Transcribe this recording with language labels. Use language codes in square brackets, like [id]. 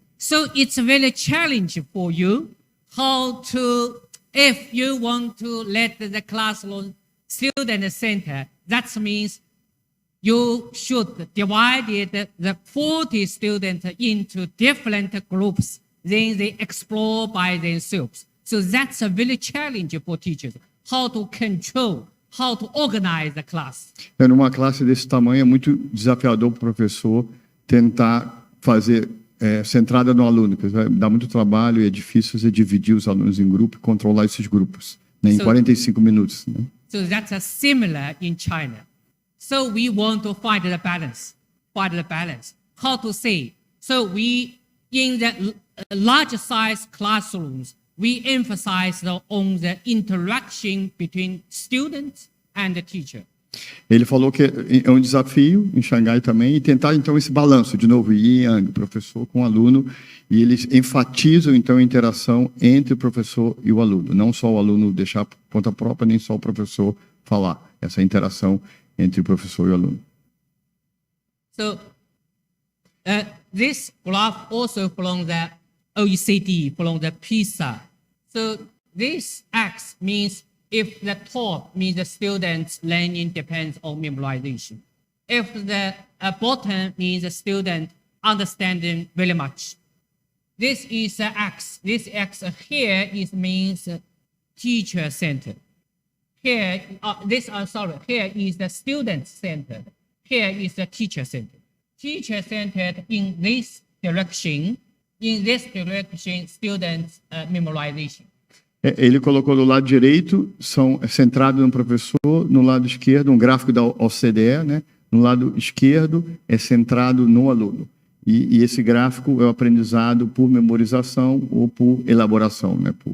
[en] So it's a very challenge for you how to, if you want to let the classroom student center, that means you should divide the 40 students into different groups. Then they explore by themselves. So that's a very challenge for teachers, how to control, how to organize the class. [pt] Numa classe desse tamanho é muito desafiador para o professor tentar fazer centrada no aluno, porque vai dar muito trabalho e é difícil você dividir os alunos em grupo e controlar esses grupos, né, em 45 minutos. Né? [en] So that's similar in China. So we want to find the balance. How to say? So we, in the large size classrooms, we emphasize on the interaction between students and the teacher. [pt] Ele falou que é um desafio em Xangai também e tentar então esse balanço de novo, yin e yang, professor com aluno, e eles enfatizam então a interação entre o professor e o aluno, não só o aluno deixar por conta própria, nem só o professor falar, essa interação entre o professor e o aluno. [en] So this graph also from the OECD, from the PISA. So this X means if the top means the student's learning depends on memorization. If the bottom means the student understanding very much. This is X. This X here means teacher centered. Here, here is the student centered. Here is the teacher centered. Teacher centered in this direction. In this direction, students memorization. [pt] Ele colocou do lado direito, centrado no professor, no lado esquerdo, um gráfico da OCDE, né? No lado esquerdo é centrado no aluno. E esse gráfico é o aprendizado por memorização ou por elaboração, né?